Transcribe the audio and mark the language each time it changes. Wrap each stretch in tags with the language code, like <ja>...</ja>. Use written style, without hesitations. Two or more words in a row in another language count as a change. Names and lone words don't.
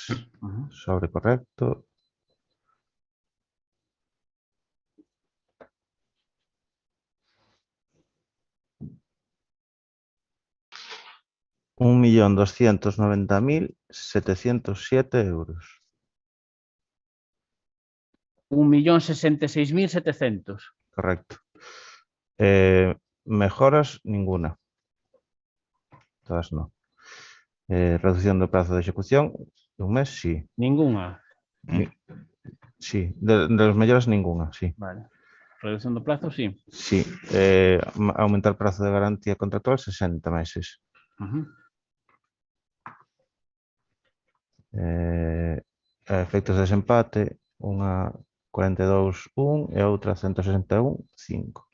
<es>Sobre correcto. €1.290.707. 1.066.700. Correcto. Mejoras, ninguna. Todas no. Reducción do plazo de ejecución, un mes, sí. Ninguna. Sí, de los melloras, ninguna, sí. Vale. Reducción do plazo, sí. Sí. Aumentar plazo de garantía contractual, 60 meses. Efectos de desempate,</es> <gl>unha 42,1 e outra 161,5.</gl>